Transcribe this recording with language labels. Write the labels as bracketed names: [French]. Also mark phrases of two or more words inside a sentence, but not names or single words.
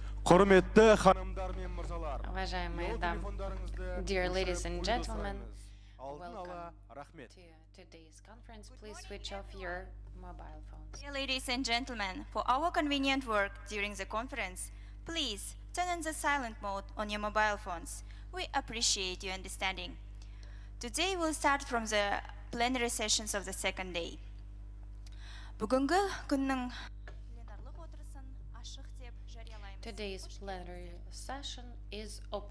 [Crimean Tatar] Hürmetli hanımlar ve mırzalar. [Russian] Уважаемые [Crimean Tatar] Telefonlarınızda [English] dear ladies and gentlemen, [Crimean Tatar] Aldın ala [English] welcome [Crimean Tatar] rahmet. [English] to today's conference. Please switch off your mobile phones. Dear ladies and gentlemen, for our convenient work during the conference, please turn on the silent mode on your mobile phones. We appreciate your understanding. Today we'll start from the plenary sessions of the second day. [Kazakh] Бүгінгі күннің пленарлық отырысын ашық деп жариялаймыз. [English] Today's plenary session is open.